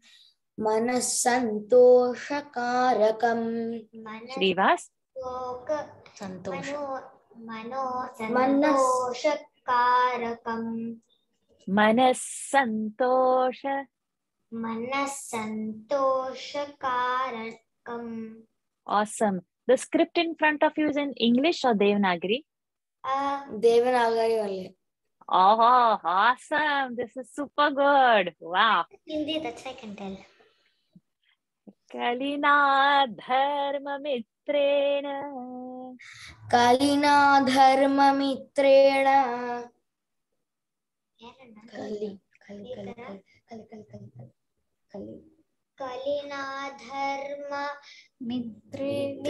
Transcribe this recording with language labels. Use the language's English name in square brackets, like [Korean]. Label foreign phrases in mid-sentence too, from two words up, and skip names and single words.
[Sanskrit] Manasantoshakarakam. Shrivas. Manasantoshakarakam. Manasantoshakarakam. [English] Awesome. The script in front of you is in English or Devanagari? Devanagari only. Oh, awesome. This is super good. Wow. Hindi, that's I can tell. [Sanskrit] Kalina dharma mitrena. Kalina dharma mitrena. Kalina dharma mitrena.